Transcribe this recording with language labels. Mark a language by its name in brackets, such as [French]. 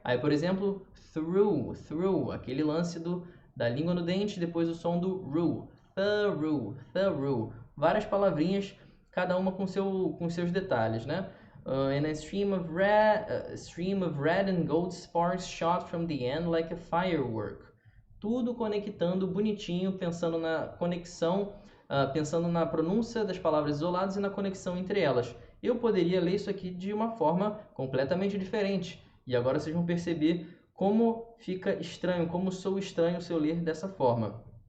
[Portuguese] Aí, por exemplo, through, aquele lance da língua no dente, depois o som do ru, through. Várias palavrinhas, cada uma com seus detalhes, né? [English] And a stream of red and gold sparks shot from the end like a firework. [Portuguese] Tudo conectando bonitinho, pensando na conexão, pensando na pronúncia das palavras isoladas e na conexão entre elas. Eu poderia ler isso aqui de uma forma completamente diferente. E agora vocês vão perceber como fica estranho, como sou estranho se eu ler dessa forma.